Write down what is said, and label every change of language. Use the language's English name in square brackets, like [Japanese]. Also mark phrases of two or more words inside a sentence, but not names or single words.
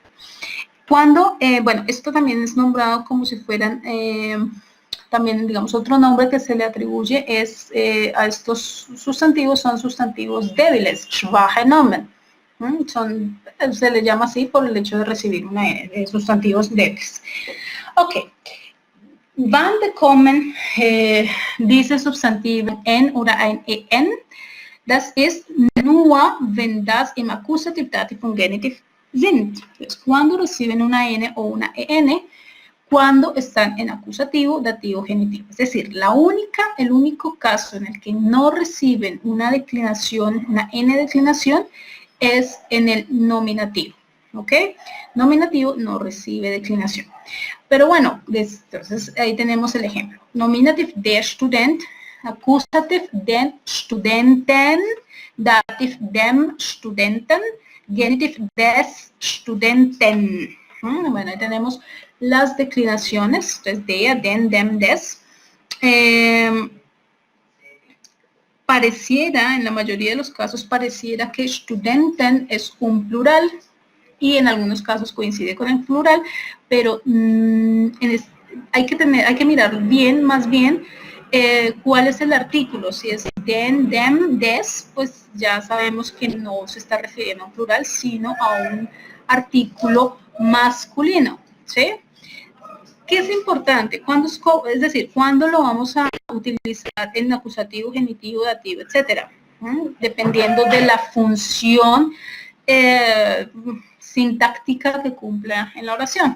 [Spanish] Cuando, bueno, esto también es nombrado como si fueran, también digamos otro nombre que se le atribuye es a estos sustantivos, son sustantivos débiles, [German] schwache Nomen. [Spanish] Se le llama así por el hecho de recibir una N, de sustantivos débiles. Ok. [German] Wann bekommen diese Substantiven N oder ein EN? Das ist nur, wenn das im Akkusativ, Dativ und Genitiv sind. [Spanish] Entonces, cuando reciben una N o una EN, cuando están en acusativo, dativo, genitivo. Es decir, el único caso en el que no reciben una declinación, una N declinación, es en el nominativo. ¿Ok? Nominativo no recibe declinación. Pero bueno, entonces ahí tenemos el ejemplo. [German] Nominativ der Student, Accusativ den Studenten, Dativ dem Studenten, Genitiv des Studenten. [Spanish] Bueno, ahí tenemos las declinaciones, entonces [German] der, den, dem, des. [Spanish] Pareciera, en la mayoría de los casos, pareciera que Studenten es un plural, y en algunos casos coincide con el plural, pero hay que mirar bien, más bien, cuál es el artículo. Si es [German] den, dem, des, [Spanish] pues ya sabemos que no se está refiriendo a un plural, sino a un artículo masculino, ¿sí? ¿Qué es importante? Es decir, ¿cuándo lo vamos a utilizar en acusativo, genitivo, dativo, etcétera? Dependiendo de la función sintáctica que cumpla en la oración.